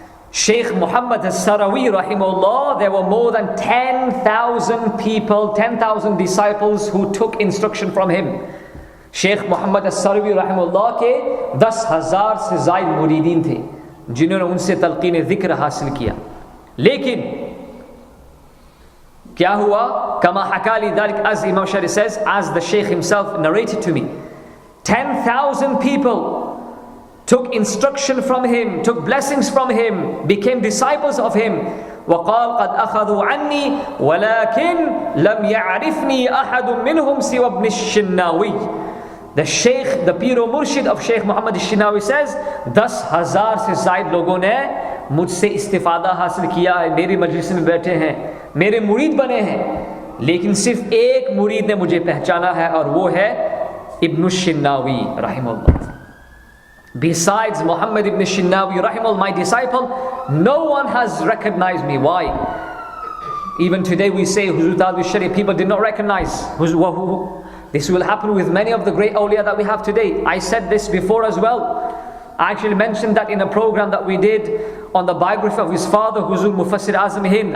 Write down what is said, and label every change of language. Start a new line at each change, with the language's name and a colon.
English: Shaykh Muhammad al-Sarawi rahimahullah, there were more than 10,000 people, 10,000 disciples who took instruction from him.
Hindi: Shaykh Muhammad al-Sarawi rahimahullah के 10,000 से ज़ायद मुरीदीन थे जिन्होंने उनसे तलक़ीन ज़िक्र हासिल किया. लेकिन क्या हुआ?
Arabic: कमा हकाली दालिक,
English: as Imam Sha'rani says, as the Shaykh himself narrated to me, 10,000 people took instruction from him, took blessings from him, became disciples of him.
Arabic: وَقَالْ قَدْ أَخَذُوا عَنِّي وَلَكِنْ لَمْ يَعْرِفْنِي أَحَدٌ مِّنْهُمْ سِوَى ابْنِ الشِّنَّاوِي.
English: The Shaykh, the Pir Murshid of Shaykh Muhammad al-Shinnawi says,
Hindi: 10,000 से ज़ायद लोगों ने मुझसे इस्तिफादा हासिल किया है, मेरी मजलिस में बैठे हैं, मेरे मुरीद बने हैं, लेकिन सिर्फ एक मुरीद ने मुझे पहचाना है और वो है इब्न शिन्नावी रहimahullah.
English: Besides Muhammad ibn Shinnawi rahimahullah, my disciple, no one has recognized me. Why? Even today we say Huzur Tadwi Sharif, people did not recognize. This will happen with many of the great awliya that we have today. I said this before as well. I actually mentioned that in a program that we did on the biography of his father, Huzur Mufassir Azam Hind.